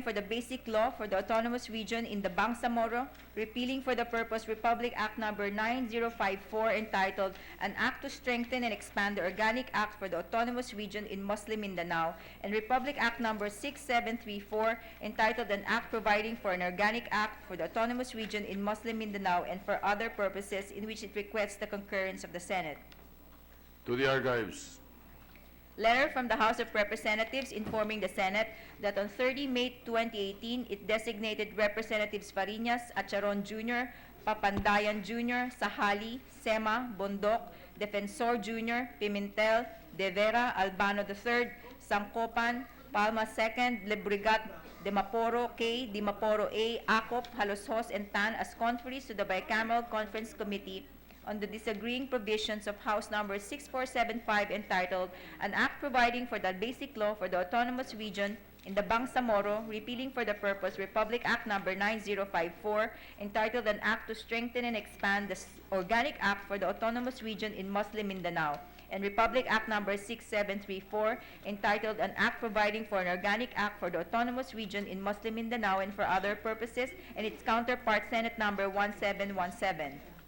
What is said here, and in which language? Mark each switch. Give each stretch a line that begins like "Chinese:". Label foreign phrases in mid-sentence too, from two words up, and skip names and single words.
English: for the Basic Law for the Autonomous Region in the Bangsamoro, repealing for the purpose Republic Act Number 9054 entitled An Act to Strengthen and Expand the Organic Act for the Autonomous Region in Muslim Mindanao, and Republic Act Number 6734 entitled An Act Providing for an Organic Act for the Autonomous Region in Muslim Mindanao and for other purposes in which it requests the concurrence of the Senate. To the archives. Letter from the House of Representatives informing the Senate that on 30 May 2018, it designated Representatives Fariñas, Acharon Jr., Papandayan Jr., Sahali, Sema, Bondok, Defensor Jr., Pimentel, De Vera, Albano III, Sangkopan, Palma II, Lebrigat, Dimaporo K, Dimaporo A, Acop, Haloshos, and Tan as conferees to the Bicameral Conference Committee on the disagreeing provisions of House Number 6475 entitled An Act Providing for the Basic Law for the Autonomous Region in the Bangsamoro, repealing for the purpose Republic Act Number 9054 entitled An Act to Strengthen and Expand the Organic Act for the Autonomous Region in Muslim Mindanao, and Republic Act Number 6734 entitled An Act Providing for an Organic Act for the Autonomous Region in Muslim Mindanao and for other purposes, and its counterpart Senate Number 1717.